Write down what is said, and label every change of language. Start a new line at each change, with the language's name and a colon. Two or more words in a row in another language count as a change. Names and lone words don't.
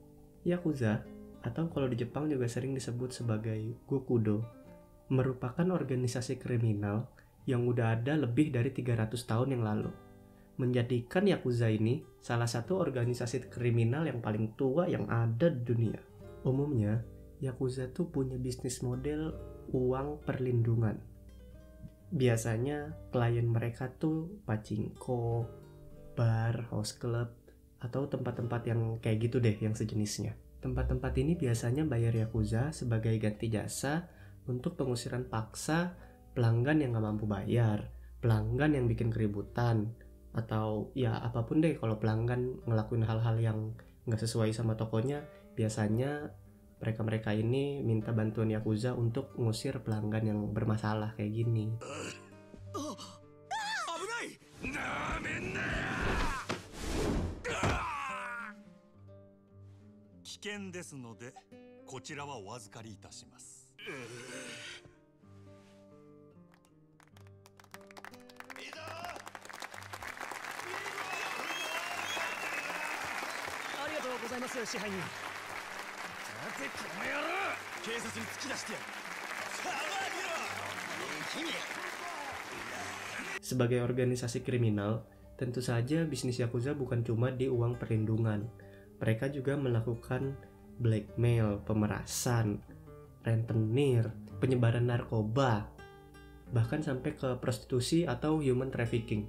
Indonesian: Yakuza, atau kalau di Jepang juga sering disebut sebagai Gokudo, merupakan organisasi kriminal yang udah ada lebih dari 300 tahun yang lalu. Menjadikan Yakuza ini salah satu organisasi kriminal yang paling tua yang ada di dunia. Umumnya, Yakuza tuh punya bisnis model uang perlindungan. Biasanya klien mereka tuh pachinko, bar,
English: house club,
Indonesian: atau tempat-tempat yang kayak gitu deh, yang sejenisnya. Tempat-tempat ini biasanya bayar Yakuza sebagai ganti jasa untuk pengusiran paksa pelanggan yang gak mampu bayar, pelanggan yang bikin keributan, atau ya apapun deh kalau pelanggan ngelakuin hal-hal yang gak sesuai sama tokonya. Biasanya mereka ini minta bantuan Yakuza untuk ngusir pelanggan yang bermasalah kayak gini.
Japanese: 危険ですので、こちらはお預かりいたします。ありがとうございます、支配人。さてこの野郎、警察に突き出してやる。さあ見ろ、君。
Indonesian: Sebagai organisasi kriminal, tentu saja bisnis Yakuza bukan cuma di uang perlindungan. Mereka juga melakukan blackmail, pemerasan, rentenir, penyebaran narkoba, bahkan sampai ke prostitusi atau
English: human trafficking.